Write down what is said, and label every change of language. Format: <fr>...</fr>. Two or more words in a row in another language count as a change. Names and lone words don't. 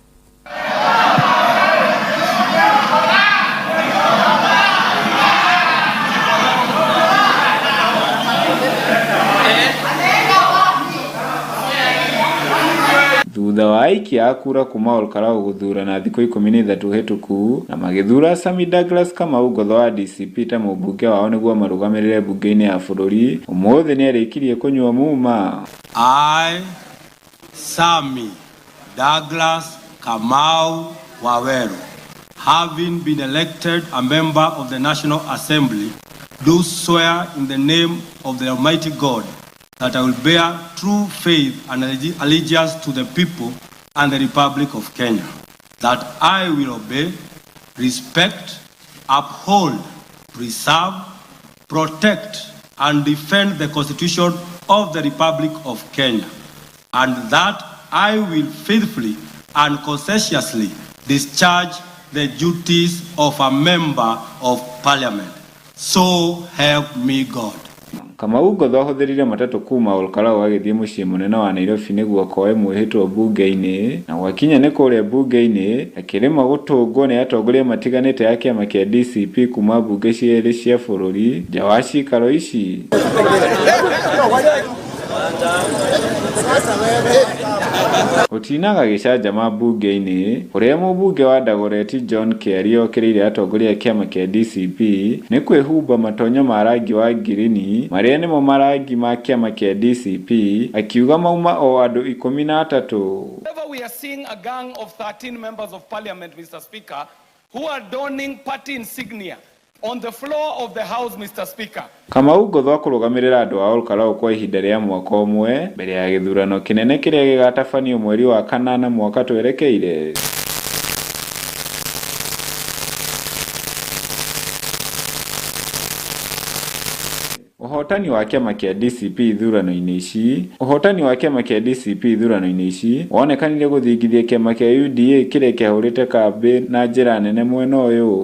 <ki>Thutha wa aikia a kura kuma Ol Karao guthurana thikũ 13 hetũku na magĩthura Sami Douglas Kamau Ngotho wa DCP ta mũmbunge wao nĩguo marũgamĩrĩre bunge-inĩ ya bũrũri, ũmũthĩ nĩ arĩkirie kũnyua muma.</ki> <en>I, Sami Douglas Kamau Waweru, having been elected a member of the National Assembly, do swear in the name of the Almighty God that I will bear true faith and allegiance to the people and the Republic of Kenya, that I will obey, respect, uphold, preserve, protect, and defend the Constitution of the Republic of Kenya, and that I will faithfully and conscientiously discharge the duties of a member of Parliament. So help me God.</en> <ki>Kamau Ngotho ahũthĩrire matatũ kuma Olkalau agĩthiĩ mũciĩ mũnene wa Nairobi nĩguo akoe mwĩhĩtwo bunge-inĩ, na gwakinya nĩ kũrĩa bunge-inĩ akĩrĩma gũtũngwo nĩ atongoria matiganĩte ya kĩama kĩa DCP kuma bunge cierĩ cia bũrũri nja wa cikaro ici. Otinaga gĩcanjama bunge-inĩ ũrĩa mũbunge wa Dagoretti John Kerry okĩrĩire atongoria a kĩama kĩa DCP nĩ kwĩhumba matonyo ma rangi wa ngirini marĩa nĩmo marangi ma kĩama kĩa DCP akiuga mauma o andũ 13.</ki> <en>We are seeing a gang of 13 members of parliament, Mr. Speaker, who are donning party insignia on the floor of the house, Mr. Speaker.</en> <ki>Kamau Ngotho kũrũgamĩrĩra andũ a Olkalau kwa ihinda rĩa mwaka ũmwe mbere ya gĩthurano kĩnene kĩrĩa gĩgatabanio mweri wa kanana mwaka twerekeire. Ũhotani wa kĩama kĩa DCP ithurano-inĩ ici wonekanire gũthingithia kĩama kĩa UDA kĩrĩa kĩahũrĩte kambĩ na njĩra nene mwena ũyũ.</ki>